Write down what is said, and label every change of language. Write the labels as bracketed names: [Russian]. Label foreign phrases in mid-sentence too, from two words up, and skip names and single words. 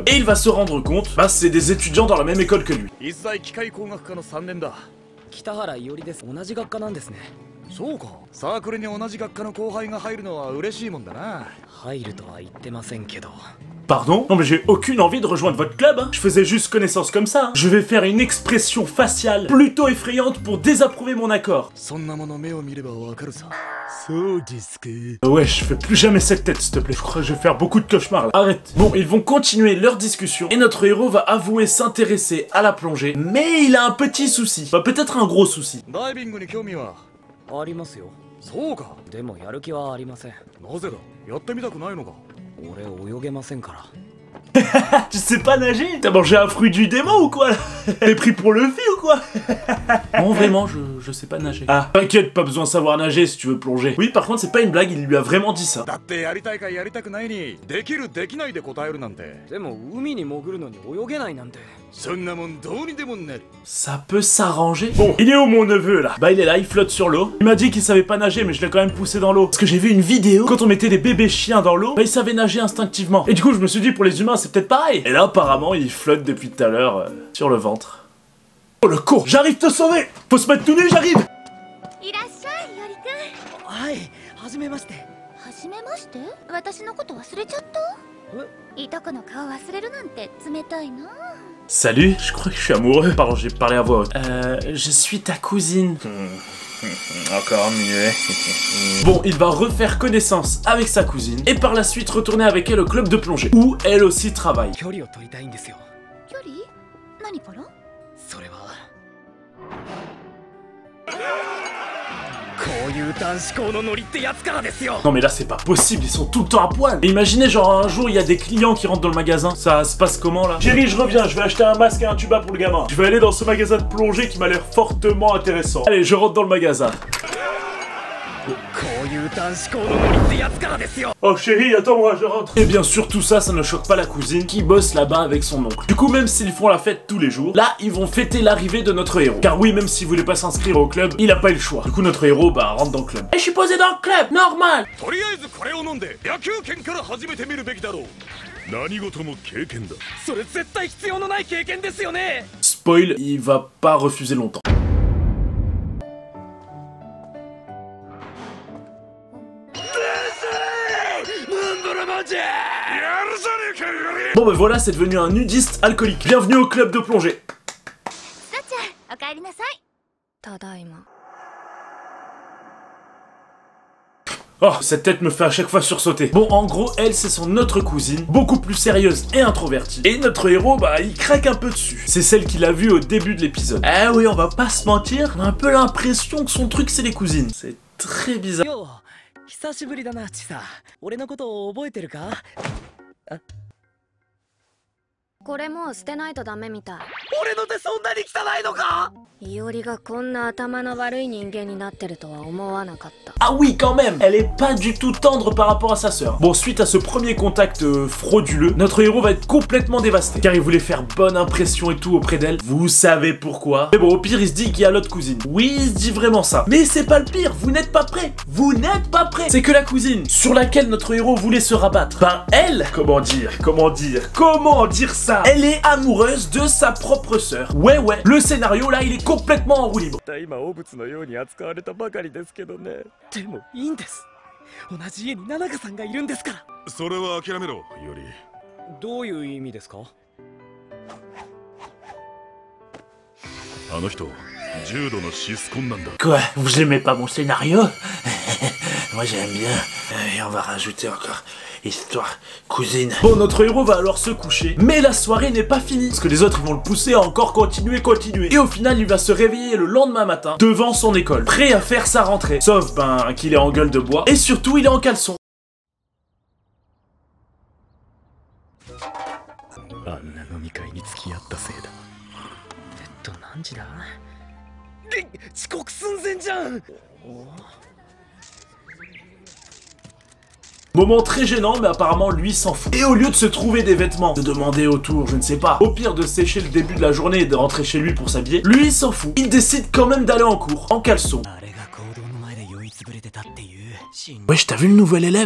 [French] Et il va se rendre compte, bah c'est des étudiants dans la même école que lui. [Japanese] 一大機械工学科の3年だ。北原伊織です。同じ学科なんですね。そうか。サークルに同じ学科の後輩が入るのは嬉しいもんだな。入るとは言ってませんけど。 [French] Pardon? Non mais j'ai aucune envie de rejoindre votre club, hein. Je faisais juste connaissance comme ça. Je vais faire une expression faciale plutôt effrayante pour désapprouver mon accord. Ouais, je fais plus jamais cette tête, s'il te plaît. Je crois que je vais faire beaucoup de cauchemars là. Arrête. Bon, ils vont continuer leur discussion et notre héros va avouer s'intéresser à la plongée. Mais il a un petit souci. Bah peut-être un gros souci. [Japanese] ありますよ。そうか。でもやる気はありません。なぜだ。やってみたくないのか。俺泳げませんから。 [French] Tu sais pas nager? T'as mangé un fruit du démon ou quoi? T'es pris pour le fil ou quoi? Non vraiment, je sais pas nager. Ah, t'inquiète, pas besoin de savoir nager si tu veux plonger. Oui, par contre, c'est pas une blague, il lui a vraiment dit ça. [Japanese] だってやりたいかやりたくないにできるできないで答えるなんて。でも海に潜るのに泳げないなんて。そんなもんどうにでもなる。 [French] Ça peut s'arranger. Bon, il est où mon neveu là? Bah il est là, il flotte sur l'eau. Il m'a dit qu'il savait pas nager mais je l'ai quand même poussé dans l'eau. Parce que j'ai vu une vidéo, quand on mettait des bébés chiens dans l'eau, bah il savait nager instinctivement. Et du coup je me suis dit pour les humains c'est peut-être pareil. Et là apparemment il flotte depuis tout à l'heure sur le ventre. Oh le con! J'arrive te sauver! Faut se mettre tout nu, j'arrive! [Japanese] いらっしゃい、よりくん。はい、はじめまして。はじめまして。私のこと忘れちゃった？ いとこの顔忘れるなんて冷たいな。 [French] Salut, je crois que je suis amoureux. Pardon, j'ai parlé à voix haute. Je suis ta cousine. Encore mieux. Bon, il va refaire connaissance avec sa cousine et par la suite retourner avec elle au club de plongée, où elle aussi travaille. [Japanese] 距離を取りたいんですよ。距離？何から？それはこういう男子校のノリってやつからですよ。 [French] Non mais là c'est pas possible, ils sont tout le temps à poil. Et imaginez genre un jour il y a des clients qui rentrent dans le magasin. Ça se passe comment là? Chérie, je reviens, je vais acheter un masque et un tuba pour le gamin. Je vais aller dans ce magasin de plongée qui m'a l'air fortement intéressant. Allez, je rentre dans le magasin. [Japanese] こういう男子校のノリってやつからですよ。 [French] Oh chérie, attends-moi, je rentre. Et bien sûr tout ça, ça ne choque pas la cousine qui bosse là-bas avec son oncle. Du coup même s'ils font la fête tous les jours, là ils vont fêter l'arrivée de notre héros. Car oui, même s'il voulait pas s'inscrire au club, il a pas eu le choix. Du coup notre héros bah rentre dans le club. Et je suis posé dans le club, normal. [Japanese] とりあえずこれを飲んで野球拳から始めてみるべきだろう。何事も経験だ。それ絶対必要のない経験ですよね。 [French] Spoil, il va pas refuser longtemps. Bon bah voilà, c'est devenu un nudiste alcoolique. Bienvenue au club de plongée. [Japanese] さっちゃん、おかえりなさい。ただいま。 [French] Oh, cette tête me fait à chaque fois sursauter. Bon, en gros, elle, c'est son autre cousine, beaucoup plus sérieuse et introvertie. Et notre héros, bah, il craque un peu dessus. C'est celle qu'il a vue au début de l'épisode. Eh oui, on va pas se mentir, on a un peu l'impression que son truc, c'est les cousines. C'est très bizarre. [Japanese] よう、久しぶりだな、ちさ。俺のことを覚えてるか？これもう捨てないとダメみたい。俺の手そんなに汚いのか？いおりがこんな頭の悪い人間になってるとは思わなかった。 [French] Ah oui, quand même, elle est pas du tout tendre par rapport à sa sœur. Bon, suite à ce premier contact frauduleux, notre héros va être complètement dévasté. Car il voulait faire bonne impression et tout auprès d'elle. Vous savez pourquoi. Mais bon, au pire, il se dit qu'il y a l'autre cousine. Oui, il se dit vraiment ça. Mais c'est pas le pire, vous n'êtes pas prêts. Vous n'êtes pas prêts. C'est que la cousine, sur laquelle notre héros voulait se rabattre, ben elle, comment dire ça? Elle est amoureuse de sa propre sœur. Ouais, le scénario là, il est complètement en roue libre. [Japanese] 今汚物のように扱われたばかりですけどね。でもいいんです。同じ家にナナカさんがいるんですから。それは諦めろ、より。どういう意味ですか？あの人、重度のシスコンなんだ。 [French] Quoi? Vous aimez pas mon scénario? Moi j'aime bien. Et on va rajouter encore histoire cousine. Bon, notre héros va alors se coucher, mais la soirée n'est pas finie, parce que les autres ils vont le pousser à encore continuer. Et au final, il va se réveiller le lendemain matin devant son école, prêt à faire sa rentrée. Sauf ben qu'il est en gueule de bois, et surtout il est en caleçon. [Japanese] あんな飲み会に付き合ったせいだ。何時だ？遅刻寸前じゃん。 [French] Moment très gênant, mais apparemment lui s'en fout. Et au lieu de se trouver des vêtements, de demander autour, je ne sais pas, au pire de sécher le début de la journée et de rentrer chez lui pour s'habiller, lui il s'en fout. Il décide quand même d'aller en cours, en caleçon. Wesh, t'as vu le nouvel élève?